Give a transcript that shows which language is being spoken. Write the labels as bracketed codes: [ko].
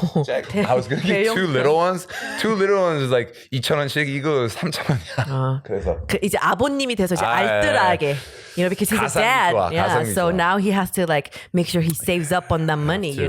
[en] Jack, I was gonna get two little ones. Two little ones is like 2,000원씩. [ko] 이거 3,000원이야. 그래서 이제 아버님이 돼서 이제 알뜰하게. [en] Because he's a dad. Yeah. So now he has to like make sure he saves up on that money,